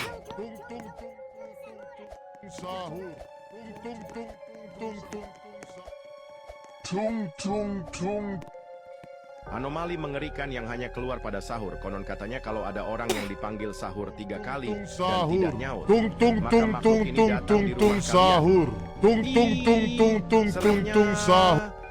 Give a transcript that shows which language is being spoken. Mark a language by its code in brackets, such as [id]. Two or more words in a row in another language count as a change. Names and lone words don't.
[id] Tung tung tung tung sahur. Tung tung tung tung tung sahur. Tung tung tung. Anomali mengerikan yang hanya keluar pada sahur. Konon katanya kalau ada orang yang dipanggil sahur 3 kali dan tidak nyaut, Tung tung maka tung makhluk tung ini tung datang tung di tung rumah kalian. sahur. Tung tung tung tung tung tung Seremnya. tung sahur.